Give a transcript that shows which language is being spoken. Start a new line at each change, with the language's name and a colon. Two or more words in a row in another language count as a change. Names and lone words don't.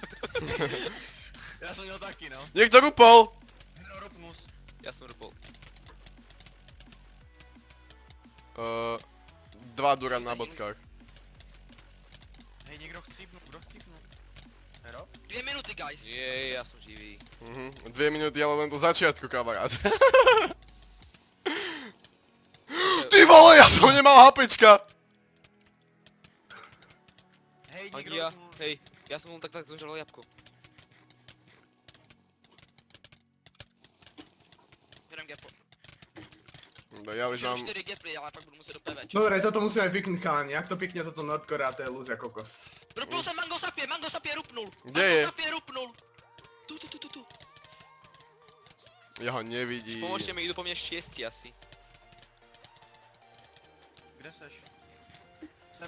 Czech: Ja som měl taky, no.
Slovak: Niekto rúpol! Jedno rupnus.
Czech: já jsem rupol.
Slovak: Dva Duran na bodkách. Hej, niekto chcípnul, kdo chcípnul? Hero?
Czech: 2 minuty, guys. Jej, já jsem živý.
Slovak: 2 minúty, ale len do začiatku, kamarát. Ty vole, ja som nemal HPčka! Hej, Ani niekto
Czech: já, rupnul. hej, já jsem mu tak zožral jabko. Jdem Gapple.
Slovak: No ja už Mám mám...
Czech: 4 Gaply, ale pak budu muset do PVč.
Slovak: Dobre, toto musíme piknúť, chalani.
Czech: Jak to pikne toto Nordkorea, to je luz jako kokos. Rupnul jsem Mango Sapie rupnul. Kde je? Mango Sapie rupnul. Tu.
Slovak: Ja ho nevidím. Pomôžte mi,
Czech: jdu po mne
Slovak: 6 asi.
Czech: Kde seš? Sem.